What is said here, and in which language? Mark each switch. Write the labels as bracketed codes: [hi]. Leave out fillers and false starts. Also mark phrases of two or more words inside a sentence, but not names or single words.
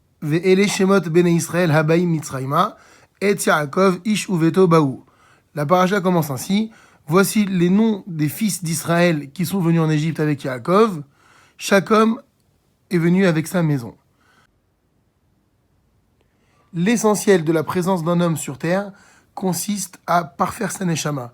[he] ואלה שמות בני ישראל הבאים מצרימה את יעקב איש וביתו באו. [fr] La paracha commence ainsi. Voici les noms des fils d'Israël qui sont venus en Égypte avec Yaakov. Chaque homme est venu avec sa maison. L'essentiel de la présence d'un homme sur terre consiste à parfaire sa neshama.